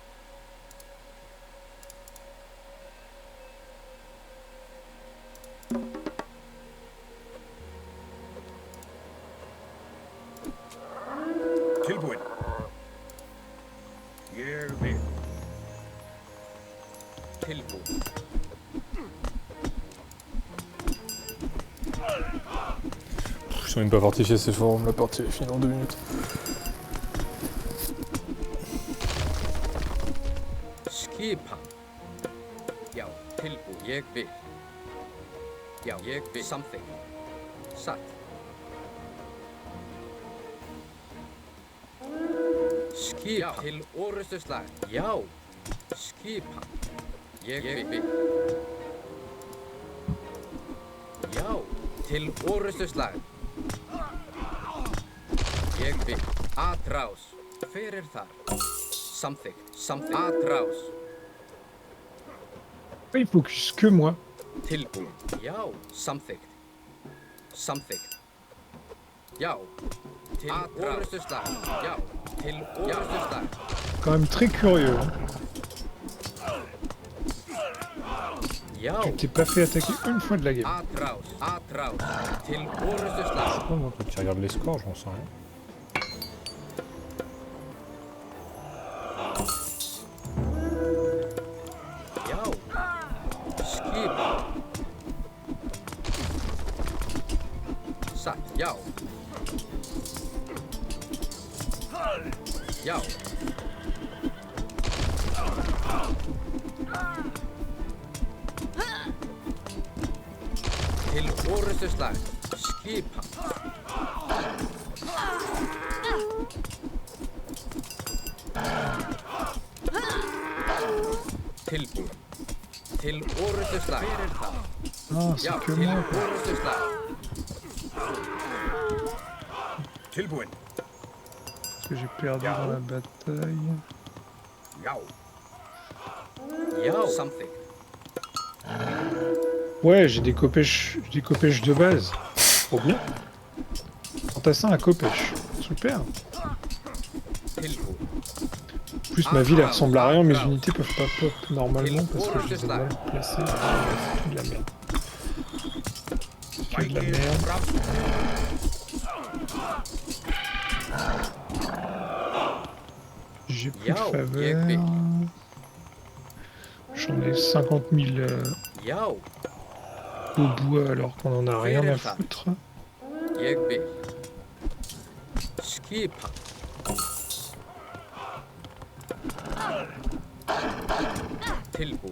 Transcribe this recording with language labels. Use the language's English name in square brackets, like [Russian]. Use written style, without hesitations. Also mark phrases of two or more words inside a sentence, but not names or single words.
[Icelandic] Tilbúin. Ég vil. Tilbúin. [French] Je ne pas fortifier ces forums, la partie est finie en 2 minutes. [Icelandic] Skipan. Já, tilbúin. Ég vil. Já, ég vil. Samþykkt. Satt. Skipan. Til orustuslag. Já. Skipan. Ég vil. Já. Til orustuslag. Ég vil. Atrás. Hver þar? Samþykkt. Samþykkt. Atrás. [French] Il focus que moi. [Icelandic] Tilbúin. Já. Samþykkt. Samþykkt. Já. Til orustuslag. Já. Til orustuslag. [French] Quand même très curieux. Hein. [Icelandic] Já. [French] Tu t'es pas fait attaquer une fois de la game. [Icelandic] Atrás. Atrás. Til orustuslag. [French] Oh, moi, quand tu regardes les scores, j'en sais rien. [Icelandic] Já. Skipan. Satt. Já. Já. Til orustuslag. Skipan. Tilbúin. Til orustuslag. Hver það? [French] Ah, [Icelandic] Já, [French] c'est que [Icelandic] til [French] moi. Quoi. [Icelandic] orustuslag. Tilbúin. [French] Parce que j'ai perdu dans la bataille. [Icelandic] Já. Já. Samþykkt. [French] Ouais, j'ai des copèches de base. Trop bien. Fantassin à copèche. Super. [Icelandic] Tilbúin. [French] En plus, ma ville elle ressemble à rien. Mes unités peuvent pas pop normalement parce que je les ai mal placées. C'est que de la merde. C'est que de la merde. [Icelandic] Fram. [French] J'ai plus de Yo, faveur. Yegby. J'en ai 50 000 [Icelandic] Já. [French] au bois alors qu'on en a rien à foutre. [Icelandic] Ég vil. Skipan. Tilbúin.